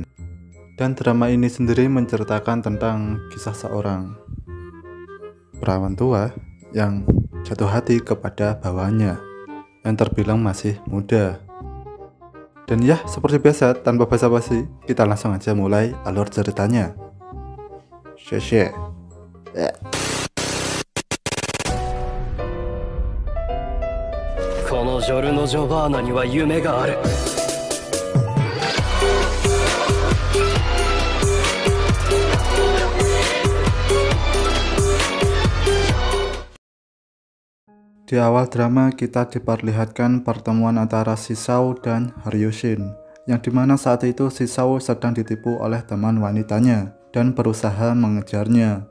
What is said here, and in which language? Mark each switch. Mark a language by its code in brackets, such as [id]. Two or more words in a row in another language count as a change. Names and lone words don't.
[id] Dan drama ini sendiri menceritakan tentang kisah seorang perawan tua yang jatuh hati kepada bawahannya yang terbilang masih muda. Dan ya, seperti biasa, tanpa basa-basi, kita langsung aja mulai alur ceritanya. Sheshe. [ja] このジョルノ・ジョバーナには夢がある。 [id] Di awal drama kita diperlihatkan pertemuan antara Shishao dan Ryushin, yang dimana saat itu Shishao sedang ditipu oleh teman wanitanya dan berusaha mengejarnya.